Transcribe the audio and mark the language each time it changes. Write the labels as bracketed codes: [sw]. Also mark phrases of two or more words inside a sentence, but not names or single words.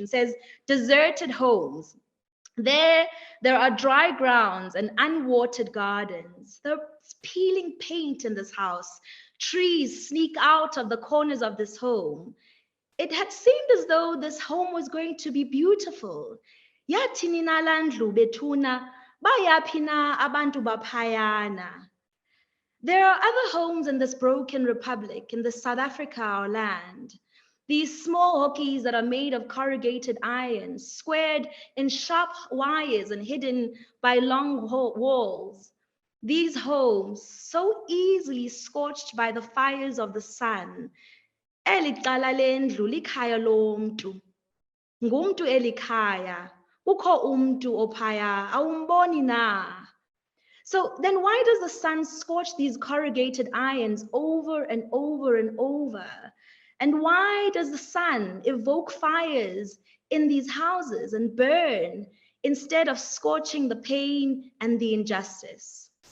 [en] It says, deserted homes. There are dry grounds and unwatered gardens. There's peeling paint in this house. Trees sneak out of the corners of this home. It had seemed as though this home was going to be beautiful. [xh] Yathi nina landlu bethuna, bayaphi na abantu baphayana. [en] There are other homes in this broken republic, in this South Africa, our land. These small hokkies that are made of corrugated iron, squared in sharp wires and hidden by long walls. These homes, so easily scorched by the fires of the sun. [xh] Eli cala lendlu likhaya lomntu. Ngumntu elikhaya. Kukho umntu ophaya, awumboni na? [en] So then why does the sun scorch these corrugated irons over and over and over? And why does the sun evoke fires in these houses and burn instead of scorching the pain and the injustice?